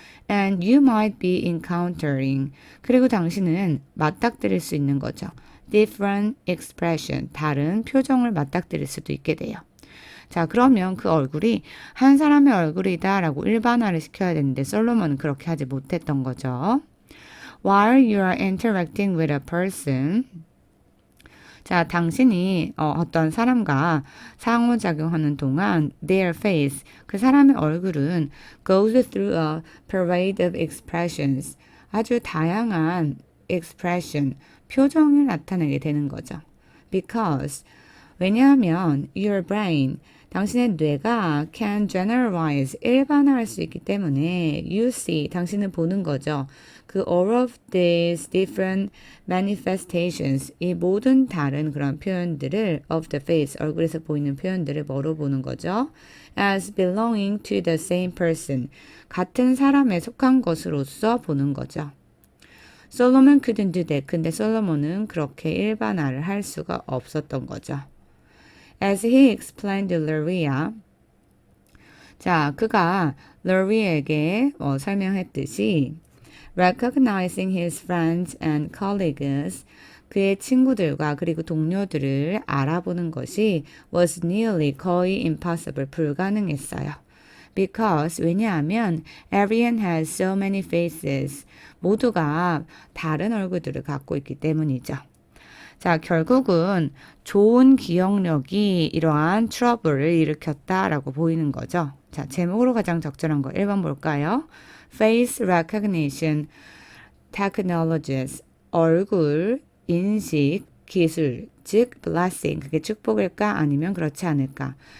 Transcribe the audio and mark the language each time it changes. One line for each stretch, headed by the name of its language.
English: And you might be encountering.
Korean: 그리고 당신은 맞닥뜨릴 수 있는 거죠.
English: different expression.
Korean: 다른 표정을 맞닥뜨릴 수도 있게 돼요. 자, 그러면 그 얼굴이 한 사람의 얼굴이다 라고 일반화를 시켜야 되는데 솔로몬은 그렇게 하지 못했던 거죠.
English: While you are interacting with a person.
Korean: 자, 당신이 어떤 사람과 상호작용하는 동안
English: their face,
Korean: 그 사람의 얼굴은
English: goes through a parade of expressions,
Korean: 아주 다양한
English: expression,
Korean: 표정을 나타내게 되는 거죠.
English: Because,
Korean: 왜냐하면
English: your brain,
Korean: 당신의 뇌가
English: can generalize,
Korean: 일반화할 수 있기 때문에
English: you see,
Korean: 당신은 보는 거죠. 그
English: all of these different manifestations,
Korean: 이 모든 다른 그런 표현들을
English: of the face,
Korean: 얼굴에서 보이는 표현들을 뭐로 보는 거죠? As belonging to the same person, 같은 사람에 속한 것으로서 보는 거죠.
English: 솔로몬 couldn't do that.
Korean: 근데 솔로몬은 그렇게 일반화를 할 수가 없었던 거죠.
English: As he explained to Luria,
Korean: 자, 그가 루리에게 설명했듯이
English: recognizing his friends and colleagues,
Korean: 그의 친구들과 그리고 동료들을 알아보는 것이
English: was nearly
Korean: 거의
English: impossible,
Korean: 불가능했어요. Because, 왜냐하면
English: everyone has so many faces,
Korean: 모두가 다른 얼굴들을 갖고 있기 때문이죠. 자, 결국은 좋은 기억력이 이러한 트러블을 일으켰다라고 보이는 거죠. 자, 제목으로 가장 적절한 거 1번 볼까요?
English: Face recognition technologies,
Korean: 얼굴 인식 기술, 즉
English: blessing,
Korean: 그게 축복일까 아니면 그렇지 않을까?